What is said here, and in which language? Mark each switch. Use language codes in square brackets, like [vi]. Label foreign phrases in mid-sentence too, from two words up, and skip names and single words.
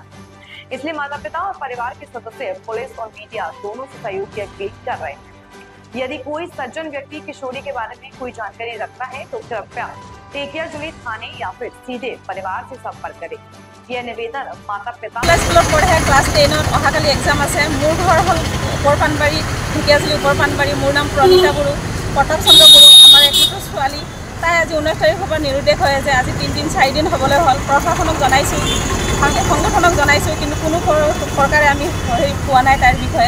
[hi] इसलिए माता पिता और परिवार के सदस्य पुलिस और मीडिया दोनों से सहयोग की अपील कर रहे हैं। यदि कोई सज्जन व्यक्ति किशोरी के बारे में कोई जानकारी रखता है तो कृपया टेकियाजुली थाने या फिर सीधे परिवार से संपर्क करें। यह निवेदन माता पिता [as] क्लास 10 अहाकाली एग्जाम আছে। মোৰ ঘৰ হল ওপৰপানবাৰী, ঢেকিয়াজুলি ওপৰপানবাৰী। মোৰ নাম প্ৰণীতা বড়ো, প্ৰতাপ চন্দ্ৰ বড়ো। আমাৰ একমাত্ৰ ছোৱালী, তাই আজি 19 তাৰিখৰ পৰা নিৰুদ্দেশ হৈ আছে। আজি 3 দিন 4 দিন হ'বলৈ হ'ল। প্ৰশাসনক জনাইছোঁ, সংগঠনক জনাইছোঁ, কিন্তু কোনো প্ৰকাৰে আমি পোৱা নাই তাইৰ বিষয়ে।